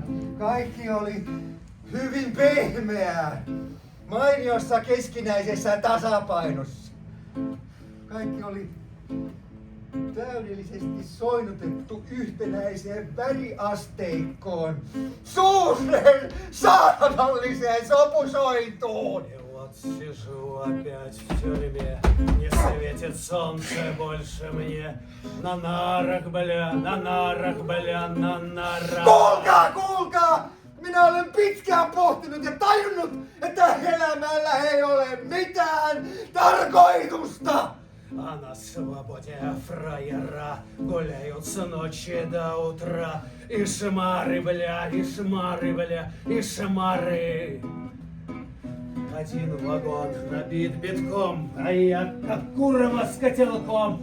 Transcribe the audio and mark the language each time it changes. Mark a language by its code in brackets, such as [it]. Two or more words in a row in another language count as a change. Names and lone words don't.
[fi] Kaikki oli hyvin pehmeää, mainiossa keskinäisessä tasapainossa. Kaikki oli täydellisesti soinnutettu yhtenäiseen väriasteikkoon, suureen saarnalliseen sopusointuun. [ru] Вот сижу опять в тюрьме, не светит солнце больше мне. На нарах, бля, на нарах, бля, на нарах. [fi] Kuulkaa, kuulkaa! Minä olen pitkään pohtinut ja tajunnut, että elämällä ei ole mitään tarkoitusta. [ru] А на свободе фраера гуляют с ночи до утра. И шмары, бля, и шмары, бля, и шмары. Один вагон набит битком, а я как курва с котелком.